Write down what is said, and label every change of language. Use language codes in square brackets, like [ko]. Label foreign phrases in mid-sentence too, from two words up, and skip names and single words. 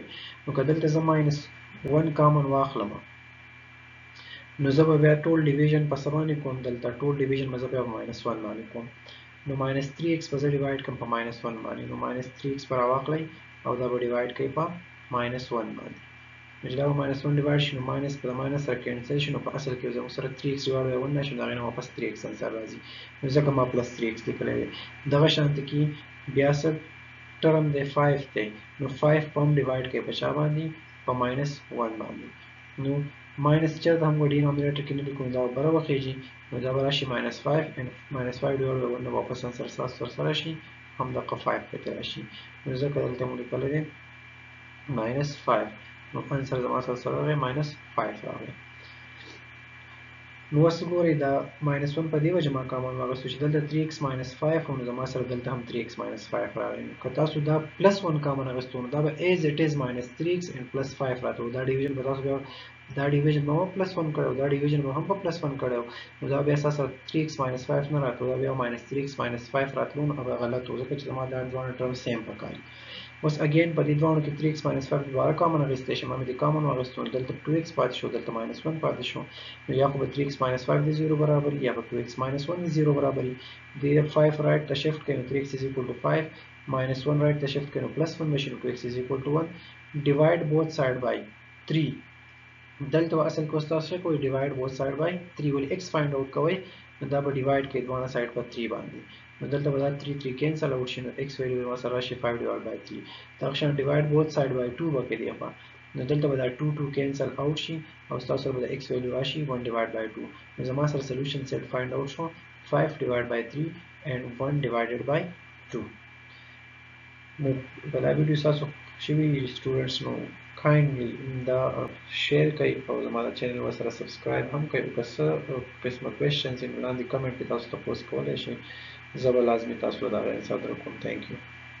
[ps] نو که دلته زه [en] minus 1 common [ps] واخلم نو زه به بیا ټول ډیویژن په څه باندې کوم دلته ټول ډیویژن به زه بیا په ماینس 1 باندې کوم نو minus 3x به زه ډیوایډ کوم په minus 1 باندې نو minus 3x به راواخلئ او دا به ډیوایډ کوي په minus 1 باندې نو چې دا به minus 1 ډیوایډ شي نو ماینس په minus سره کینسل شي نو په اصل کې زموږ سره 3x [en] divide by 1 [ps] نشي نو هغې نه واپس 3x انسر راځي نو ځکه ما پلس 3x لیکلی دی. دغه شانته کې بیا څه ټرم دی 5 دی نو 5 په هم ډیوایډ کوي په چا باندې په minus 1 باندې نو minus چېرته هم ډینامینیټر کې نه لیکو دا به بره وخیږي نو دا به راشي [en] minus 5 and minus 5 divide by 1 [ps] نه واپس انسر ستاسو سره راشي همدغه 5 پکې راشي نو ځکه دلته مو لیکلی دی minus 5 نو انسر زما سره راغی minus 5 راغی. نو اوس ګورئ دا minus 1 په دې وجه ما کامن واخیستو چې دلته 3x minus 5 نو زما سره دلته هم 3x minus 5 راغی نو که تاسو دا [en] plus 1 common [ps] اخیستو نو دا به [en] as it is minus 3x and plus 5 [ps] راته دا ډیویژن به تاسو بیا دا ډیویژن به هم پلس 1 کړی دا ډیویژن به هم په پلس 1 کړی نو دا بیا اساسا 3x minus 5 نه راته دا بیا minus 3x minus 5 راتلو نو هغه غلط و ځکه چې زما دا دوه ټرم سیم پکاري. اوس اګین په دې دوه کې 3x minus 5 دوباره کامن اخیستی شي ما مې د کامن واخیستو دلته 2x پاتې شو دلته minus 1 پاتې شو نو یا خو به 3x minus 5 د 0 برابر یا به 2x minus 1 د 0 برابر د 5 رائټ ته شفت کړئ نو [en] 3x is equal to 5 minus 1 [ps] رائټ ته شفت کړئ نو plus 1 بشي نو [en] 2x is equal to 1 divide both side by 3 [ps] دلته اصل کې تاسو څه کوئ [en] divide both side by 3 [ps] ولې [en] x find out [ps] کوئ نو دا به divide کوي دوه سایډ په 3 باندې نو دلته به دا 3 [en] cancel out [ps] شي نو x ویلیو به سره راشي 5 [en] divide by 3 [ps] دا شان [en] divide both side by 2 [ps] وکړي دی په نو دلته به دا 2 [en] cancel out [ps] شي او تاسو به د x ویلیو راشي 1 [en] divide by 2 [ps] نو زما سره [en] solution set find out [ps] شو [en] 5 divide by 3 and 1 divided by 2. [ps] نو بلا ویډیو تاسو شوي سټوډنټس نو کایندلی دا شیر کړئ او زما د چینل ورسره سبسکرایب هم کړئ او که څه قسمه کوېشنز یې نو لاندې کمنټ کې تاسو تپوس کولی شئ زه به لازمي تاسو ته د هغه انسر درکوم. [en] Thank you.